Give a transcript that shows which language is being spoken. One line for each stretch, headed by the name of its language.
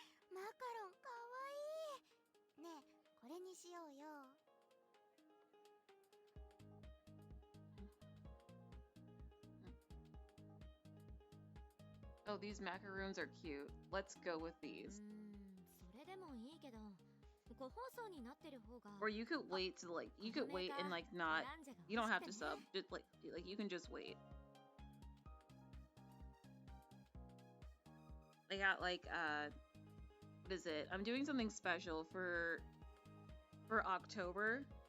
Japanese: マカロンかわいい。ねえ、これにしようよ。
English: Oh, these macaroons are cute. Let's go with these.
Japanese: それでもいいけど、個包装になってる方が。
English: Or you could wait to you could wait and not. You don't have to sub. Just like you can just wait. I got what is it? I'm doing something special for October.